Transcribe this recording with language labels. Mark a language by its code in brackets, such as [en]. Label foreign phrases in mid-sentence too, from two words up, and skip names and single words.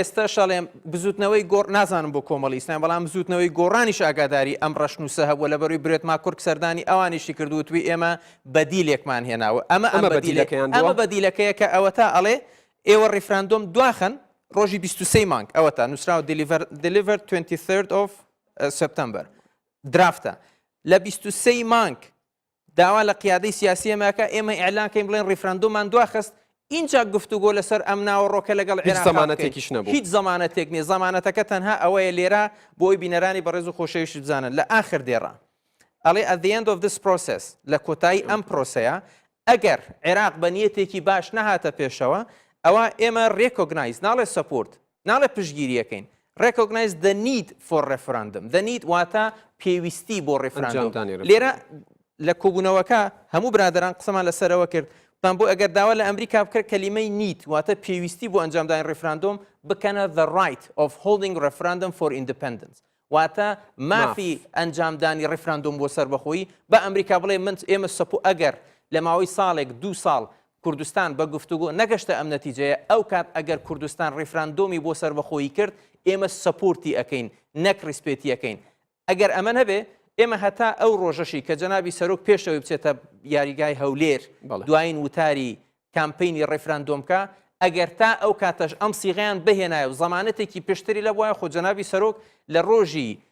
[ckb] ئێستا شەڵێم بزوتنەوەی گۆڕ نازانم بۆ کۆمەڵی ئیسلام بەڵام بزوتنەوەی گۆڕانیش ئاگاداری ئەم ڕەشنووسە هەبووە لە بەروی برێتما کورد سەردانی ئەوانیشی کردووتوی ئێمە بەدیلێکمان هێناوە ئەمە بەدیلەکەیە کە ئەوە تا ئەڵێ ئێوە ڕێفراندۆم دواخن ڕۆژی 23 مانگ ئەوە تا نووسراوە [en] delivered 23 of September [ckb] درافتە لە 23 مانگ داوا لە قیادەی سیاسی ئەمەکە ئێمە ئیعلانکەین بڵێن ڕێفراندۆمان دواخست اینجا گفتوگۆ لەسەر ئەم ناوەڕۆکە لەگەڵ زەمانەتێکیش نەبوو هیچ زەمانەتێک نیە زەمانەتەکە تەنها ئەوەیە لێرە بۆی بینەرانی بەڕێز و خۆشەویست بزانن لە ئاخر دێڕە ئەڵێ [en] at the end of this process [ckb] لە کۆتایی ئەم پرۆسەیە ئەگەر عێراق بە نیەتێکی باش نەهاتە پێشەوە ئەوە ئێمە ڕێکۆگنایز ناڵێ سەپۆرت ناڵێ پشگیریەکەین [en] recognize the need for referendum the need [ckb] واتە پێویستی بۆ ڕێفراندۆم لێرە لە کۆبوونەوەکە هەموو برادران قسەمان لەسەرەوە کرد بۆ ئەگەر داوا لە ئەمریکا بکرد کەلیمەی نیت واتە پێویستی بۆ ئەنجامدانی ڕێفراندۆم بکەنە [en] the right of holding referendum for independence [ckb] واتە مافی ئەنجامدانی ڕێفراندۆم بۆ سەربەخۆیی بە ئەمریکا بڵێ من ئێمە سەپۆ ئەگەر لە ماوەی ساڵێک 2 ساڵ کوردستان بە گفتوگۆ نەگەشتە ئەم نەتیجەیە ئەو کات ئەگەر کوردستان ڕێفراندۆمی بۆ سەربەخۆیی کرد ئێمە سەپۆرتی ئەەکەین نەک ڕیسپێتی ئەەکەین ئەگەر ئەمە هەبێ ئێمە هەتا ئەو ڕۆژەشی کە جەنابی سەرۆک پێشەوەی بچێتە یاریگای هەولێر دوایین وتاری کامپینی ڕێفراندۆمکە ئەگەر تا ئەو کاتەش ئەم سیغیان بهێنایە و زەمانەتێکی پێشتری لە وایە خۆ جەنابی سەرۆک لە ڕۆژی